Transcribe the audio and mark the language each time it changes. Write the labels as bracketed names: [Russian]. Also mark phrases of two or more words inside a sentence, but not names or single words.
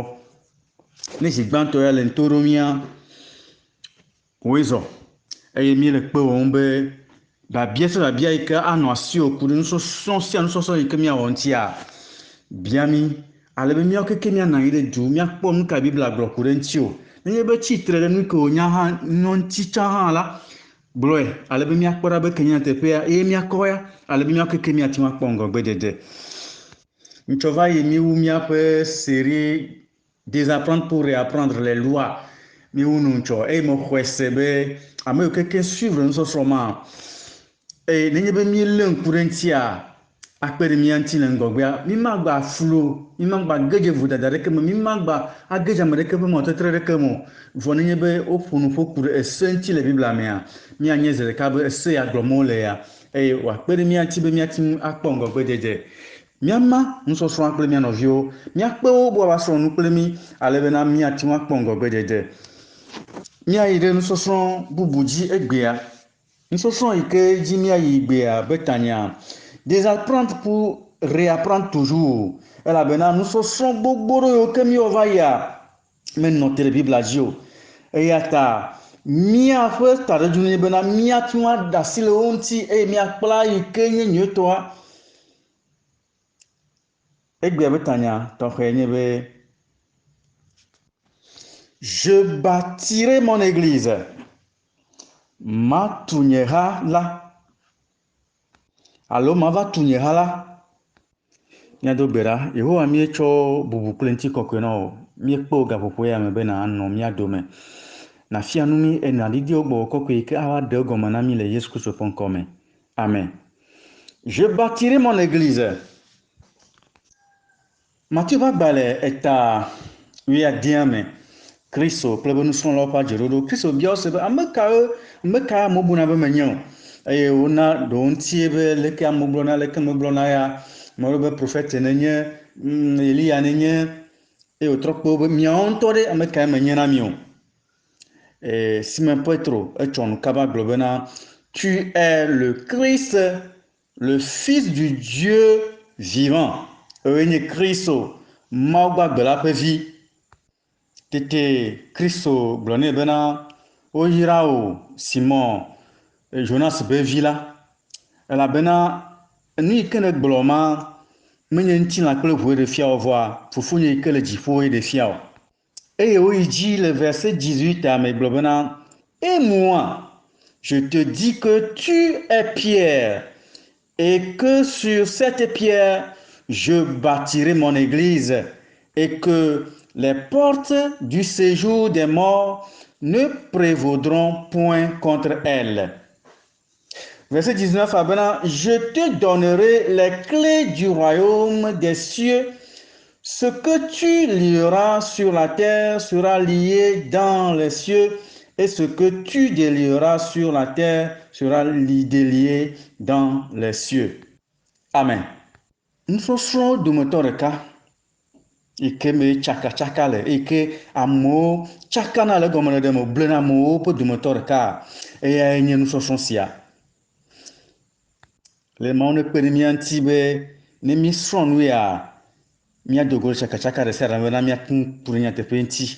[Ewe] Ne zi gbãtɔ ya le ŋto ɖom mia woe zɔ eye mi le kpe wɔm be babia sia babia yi ke anɔ asiwò ku ɖe nusɔsrɔ̃ sia nusɔsrɔ̃ yi ke miawɔ ŋutia bia mi ale be miawo keke mianɔ anyi ɖe du miakpɔ nu ka Biblia gblɔ ku ɖe ŋuti o. Nenye be tsitre ɖe nu ke wònya hã nɔ ŋuti tsã hã la gblɔe ale be miakpɔ ɖa be ke nye nyateƒea eye miakɔ ya ale be miawo keke miate ŋu akpɔ ŋgɔgbedede. Ŋutsɔ va yi miwu miaƒe série [French] Désapprendre pour réapprendre les lois. [Ewe] Miwu nu ŋutsɔ eye mexɔe se be ame yiwo keke suivre nusɔsrɔ̃ ma eye nenye be mielé ŋku ɖe ŋutia akpe ɖe mia ŋuti le ŋgɔgbea mi magba flu mi magba gedze vodada ɖeke me mi magba agedze ame ɖeke ƒe mɔtetre ɖeke me o vɔ nenye be woƒo nu ƒo ku ɖe ese ŋuti le Biblia mea mianye zi ɖeka be ese ya gblɔm wole ya eye wòakpe ɖe mia ŋuti be miate ŋu akpɔ ŋgɔgbedede. Miama nusɔsrɔ̃a kple mia nɔviwo miakpe wo be woasrɔ̃ nu kple mi ale bena miate ŋu akpɔ ŋgɔgbedede. Miayi ɖe nusɔsrɔ̃ bubu dzi egbea. Nusɔsrɔ̃ yi ke dzi miayi gbea be tanya [French] désapprendre pour réapprendre toujours. [Ewe] Elabena nusɔsrɔ̃ gbogbo ɖewo yiwo ke miwɔ va yia menɔ te ɖe Biblia dzi o. Eya ta miaƒe taɖodzinu nye bena miate ŋu aɖe asi le wo ŋuti eye miakpla yi ke nye nyuietɔa. Egbea be tanya tɔxɛ nye be [French] je bâtirai mon église. [Ewe] Matu nye ha la alo mava tu nye ha la. Miado gbe ɖa Yehowa mietsɔ bubu kple ŋutikɔkɔe na wo miekpe wo gaƒoƒo ya me be nanɔ mia dome nafia nu mi naɖiɖi wo gbɔgbɔ kɔkɔe yi ke ava ɖe egɔme na mi le Yesu Kristo ƒe ŋkɔ me. [French] Amen. Je bâtirai mon église. [Ewe] Matthieu ƒe agbalẽ eta 11 me Kristo kple be nusrɔ̃lawo ƒe adzeɖoɖo. Kristo bia wo se be ame kae amewo buna be menye o eye wona ɖewo ŋutie be leke amewo gblɔna leke megblɔna ya meɖo be prophète nenye Elia nenye eye wòtrɔ kpe wo be miawo ŋutɔ ɖe ame kae menye na mi o. Simon Petro etsɔ nu kaba gblɔ bena [French] tu es le Christ, le fils du Dieu vivant. [Ewe] Ewoe nye Kristo Mawu gbagbe la ƒe vi. Tete Kristo gblɔ nɛ bena woyra wo Simon Jonas be vi la elabena nu yi ke negblɔ ma menye ŋutilã kple ʋue ɖe fia wo vɔa fofonye yi ke le dziƒoe ɖe fia o. Eye woyi dzi le verset 18 me gblɔ bena [French] et moi je te dis que tu es Pierre et que sur cette pierre je bâtirai mon église et que les portes du séjour des morts ne prévaudront point contre elle. Verset 19, je te donnerai les clés du royaume des cieux. Ce que tu lieras sur la terre sera lié dans les cieux, et ce que tu délieras sur la terre sera délié dans les cieux. Amen. [Ewe] Nusɔsrɔ̃ dometɔ ɖeka yi ke me tsaka le yi ke amewo tsakana le gɔmeɖeɖe me blena amewo ƒe dometɔ ɖeka eyae nye nusɔsrɔ̃ sia. Le Mawu ne kpe ɖe mia ŋuti be ne mísrɔ̃ nu ya míado go tsakatsaka ɖe sia ɖe bena míate ŋu ku ɖe nyateƒe ŋuti.